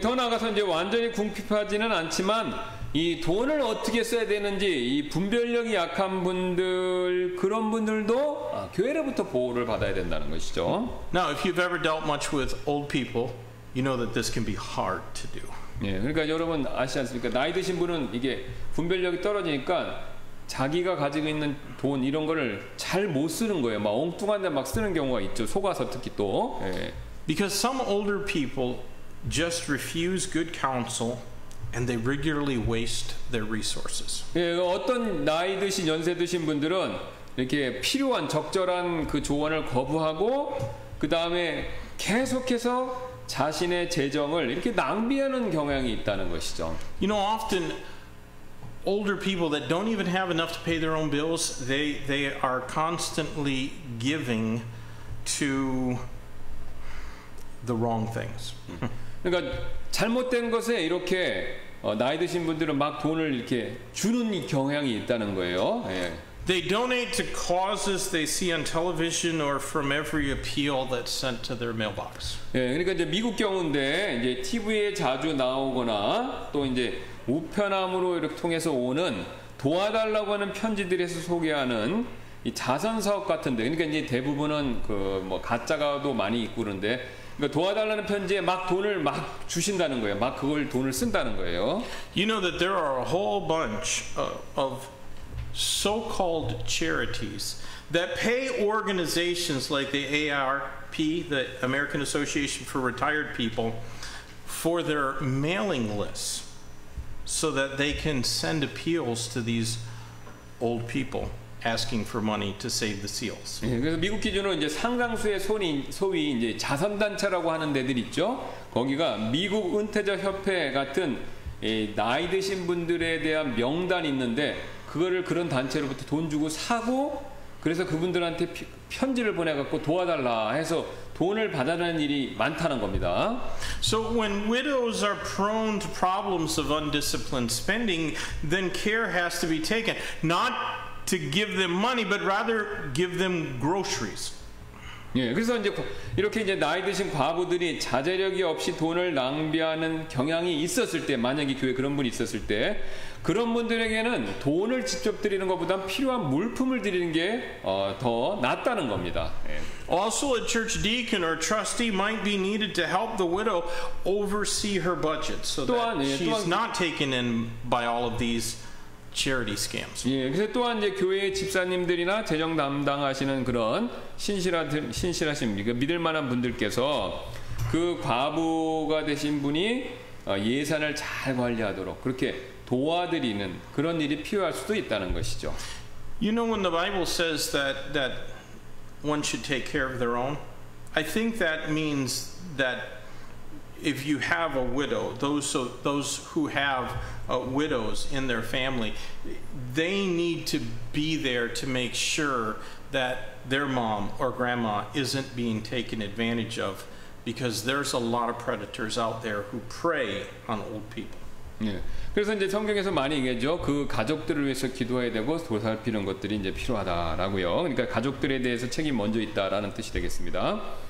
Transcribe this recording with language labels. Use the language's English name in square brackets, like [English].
[Korean] 더 나아가서 이제 완전히 궁핍하지는 않지만 이 돈을 어떻게 써야 되는지 이 분별력이 약한 분들 그런 분들도 교회로부터 보호를 받아야 된다는 것이죠. [English] Now, if you've ever dealt much with old people, you know that this can be hard to do. [Korean] 예, 그러니까 여러분 아시지 않습니까? 나이 드신 분은 이게 분별력이 떨어지니까 자기가 가지고 있는 돈 이런 거를 잘 못 쓰는 거예요. 막 엉뚱한 데 막 쓰는 경우가 있죠. 속아서 특히 또. 예. [English] Because some older people just refuse good counsel and they regularly waste their resources. [Korean] 예, 어떤 나이 드신 연세 드신 분들은 이렇게 필요한 적절한 그 조언을 거부하고 그 다음에 계속해서 자신의 재정을 이렇게 낭비하는 경향이 있다는 것이죠. [English] You know, often older people that don't even have enough to pay their own bills, they are constantly giving to the wrong things. [Korean] 그러니까 잘못된 것에 이렇게 나이 드신 분들은 막 돈을 이렇게 주는 이 경향이 있다는 거예요. 예. [English] They donate to causes they see on television or from every appeal that's sent to their mailbox. [Korean] 예, 그러니까 이제 미국 경우인데 이제 TV에 자주 나오거나 또 이제 우편함으로 이렇게 통해서 오는 도와달라고 하는 편지들에서 소개하는 이 자선 사업 같은데, 그러니까 이제 대부분은 그 뭐 가짜가도 많이 있고 그런데. 그러니까 도와달라는 편지에 막 돈을 막 주신다는 거예요. 막 그걸 돈을 쓴다는 거예요. [English] You know that there are a whole bunch of so-called charities that pay organizations like the AARP, the American Association for Retired People, for their mailing lists so that they can send appeals to these old people asking for money to save the seals. [Korean] 예, 그래서 미국 기준으로 이제 상당수의 소위 이제 자선단체라고 하는 데들 있죠. 거기가 미국 은퇴자 협회 같은 나이 드신 분들에 대한 명단이 있는데 그거를 그런 단체로부터 돈 주고 사고 그래서 그분들한테 편지를 보내갖고 도와달라 해서 돈을 받아내는 일이 많다는 겁니다. [English] So when widows are prone to problems of undisciplined spending, then care has to be taken. Not to give them money, but rather give them groceries. [Korean] 예, 그래서 이제 이렇게 이제 나이 드신 과부들이 자제력이 없이 돈을 낭비하는 경향이 있었을 때, 만약에 교회에 그런 분이 있었을 때, 그런 분들에게는 돈을 직접 드리는 것보다 필요한 물품을 드리는 게 더 낫다는 겁니다. 예. [English] Also, a church deacon or trustee might be needed to help the widow oversee her budget, so that she's not taken in by all of these charity scams. [Korean] 예, 그래서 또한 이제 교회 집사님들이나 재정 담당하시는 그런 신실하신 믿을 만한 분들께서 그 과부가 되신 분이 예산을 잘 관리하도록 그렇게 도와드리는 그런 일이 필요할 수도 있다는 것이죠. [English] You know, when the Bible says that one should take care of their own, I think that means that if you have a widow, those who have widows in their family, they need to be there to make sure that their mom or grandma isn't being taken advantage of, because there's a lot of predators out there who prey on old people. [Korean] 예. 그래서 이제 성경에서 많이 얘기하죠. 그 가족들을 위해서 기도해야 되고 보살피는 것들이 이제 필요하다라고요. 그러니까 가족들에 대해서 책임이 먼저 있다라는 뜻이 되겠습니다.